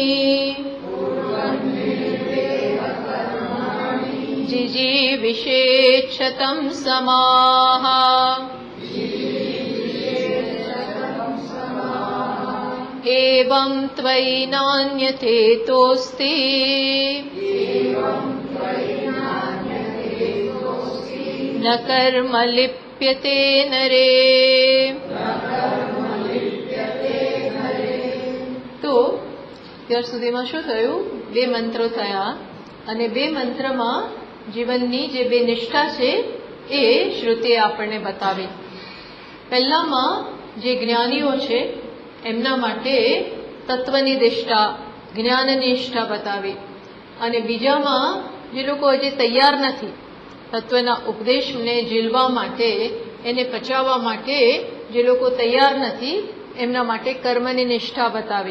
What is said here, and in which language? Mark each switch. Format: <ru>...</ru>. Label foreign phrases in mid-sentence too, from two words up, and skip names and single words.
<sa>जिजीविषेच्छतं समाः एवं त्वयि नान्यथेतोऽस्ति न कर्म लिप्यते नरे।</sa> <gu>તો ત્યાર સુધીમાં શું થયું? બે મંત્રો થયા અને બે મંત્રમાં જીવનની જે બે નિષ્ઠા છે એ શ્રુતિએ આપણને બતાવી. પહેલામાં જે જ્ઞાનીઓ છે એમના માટે તત્વની નિષ્ઠા, જ્ઞાનની નિષ્ઠા બતાવી અને બીજામાં જે લોકો હજી તૈયાર નથી તત્વના ઉપદેશને ઝીલવા માટે, એને પચાવવા માટે જે લોકો તૈયાર નથી એમના માટે કર્મની નિષ્ઠા બતાવી.</gu>